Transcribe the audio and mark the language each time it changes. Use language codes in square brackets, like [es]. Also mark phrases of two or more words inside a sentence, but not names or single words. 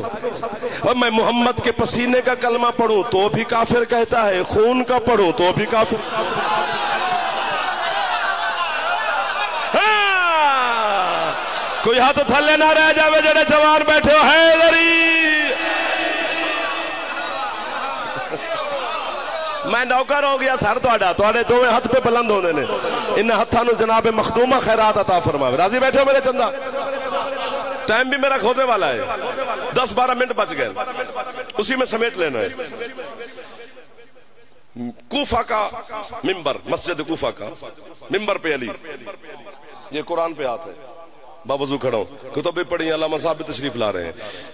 [ur] اور میں محمد کے پسینے کا کلمہ پڑھوں تو بھی کافر کہتا ہے، خون کا پڑھوں تو بھی کافر. [pa] کوئی ہاتھ تھلے نہ رہ جاوے جڑے جوان بیٹھے ہو حیدری. میں نوکر ہو گیا سر تواڈے دوویں ہاتھ پہ بلند ہونے نے. ان ہتھاں نو جناب مخدومہ خیرات عطا فرماوے. راضی بیٹھے ہو میرے چندہ؟ [ur] ٹائم بھی میرا کھونے والا ہے، 10-12 منٹ بچ گئے، اسی میں سمیٹ لینا ہے. کوفہ کا ممبر، مسجد کوفہ کا ممبر پہ علی، یہ قرآن پہ ہاتھ ہے، باوضو کھڑا ہوں، کتب پڑھی، علامہ صاحب بھی تشریف لا رہے ہیں.